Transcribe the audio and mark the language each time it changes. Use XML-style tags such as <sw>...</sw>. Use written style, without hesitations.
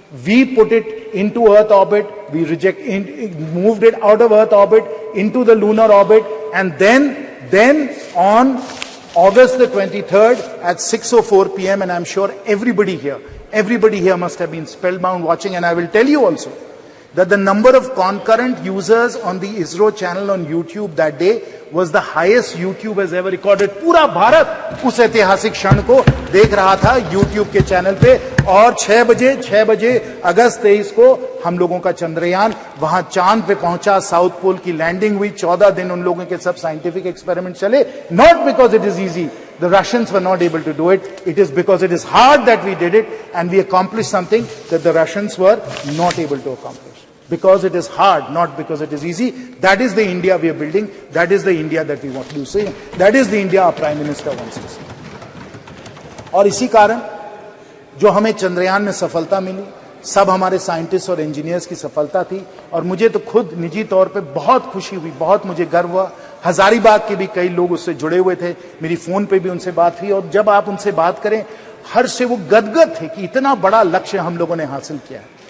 <en>We put it into Earth orbit, we moved it out of Earth orbit into the lunar orbit, and then on August the 23rd at 6:04 p.m. and I'm sure everybody here must have been spellbound watching, and I will tell you also that the number of concurrent users on the ISRO channel on YouTube that day was the highest YouTube has ever recorded.</en> <hi>पूरा भारत उस ऐतिहासिक क्षण को देख रहा था YouTube के channel पे, और 6 बजे अगस्त 23 को हम लोगों का चंद्रयान वहां चांद पे पहुंचा, साउथ पोल की लैंडिंग हुई, 14 दिन उन लोगों के सब साइंटिफिक एक्सपेरिमेंट चले.</hi> <en>Not because it is easy, the Russians were not able to do it. It is because it is hard that we did it, and we accomplished something that the Russians were not able to accomplish. Because it is hard, not because it is easy. That is the India we are building. That is the India that we want to see. That is the India our Prime Minister wants to see.</en> <hi>और इसी कारण जो हमें चंद्रयान में सफलता मिली, सब हमारे scientist और इंजीनियर्स की सफलता थी. और मुझे तो खुद निजी तौर पे बहुत खुशी हुई, बहुत मुझे गर्व हुआ. हजारीबाग के भी कई लोग उससे जुड़े हुए थे, मेरी फोन पे भी उनसे बात हुई, और जब आप उनसे बात करें, हर से वो गदगद थे कि इतना बड़ा लक्ष्य हम लोगों ने हासिल किया है.</hi>